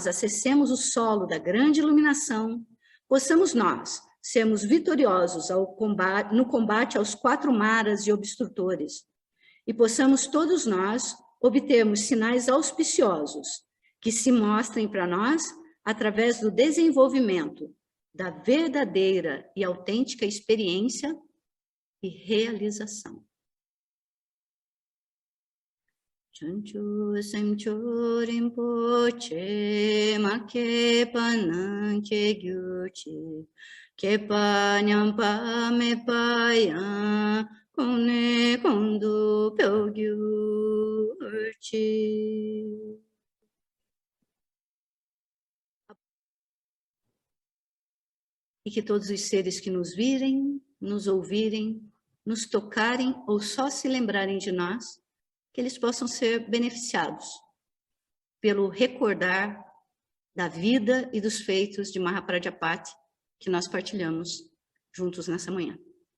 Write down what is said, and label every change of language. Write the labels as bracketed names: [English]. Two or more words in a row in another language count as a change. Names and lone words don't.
[Portuguese] acessemos o solo da grande iluminação, possamos nós sermos vitoriosos no combate aos 4 maras e obstrutores, e possamos todos nós obtermos sinais auspiciosos que se mostrem para nós através do desenvolvimento da verdadeira e autêntica experiência e realização. [Tibetan] བྱང་ཆུབ་སེམས་མཆོག་རིན་པོ་ཆེ། མ་སྐྱེས་པ་རྣམས་སྐྱེ་གྱུར་ཅིག སྐྱེས་པ་ཉམས་པ་མེད་པ་ཡང་། གོང་ནས་གོང་དུ་འཕེལ་བར་ཤོག. [Portuguese] E que todos os seres que nos virem, nos ouvirem, nos tocarem ou só se lembrarem de nós, que eles possam ser beneficiados pelo recordar da vida e dos feitos de Mahaprajapati que nós partilhamos juntos nessa manhã.